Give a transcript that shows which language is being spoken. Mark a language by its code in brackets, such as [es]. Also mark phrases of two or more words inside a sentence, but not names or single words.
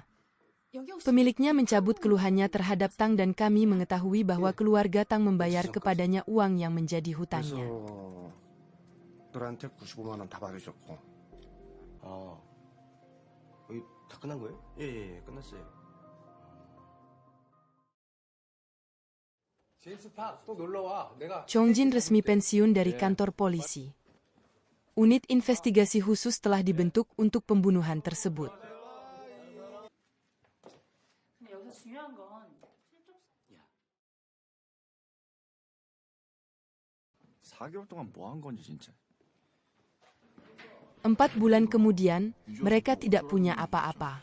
[id] Pemiliknya mencabut keluhannya terhadap Tang dan kami mengetahui bahwa keluarga Tang membayar kepadanya uang yang menjadi hutangnya. [ko] 너한테 95만 원 다 받으셨고. 여기 다 끝난 거예요? 예, 끝났어요. 제임스 팍, 또 놀러 와. [id] Chongjin resmi pensiun dari kantor polisi. Unit investigasi khusus telah dibentuk untuk pembunuhan tersebut. Empat bulan kemudian, mereka tidak punya apa-apa.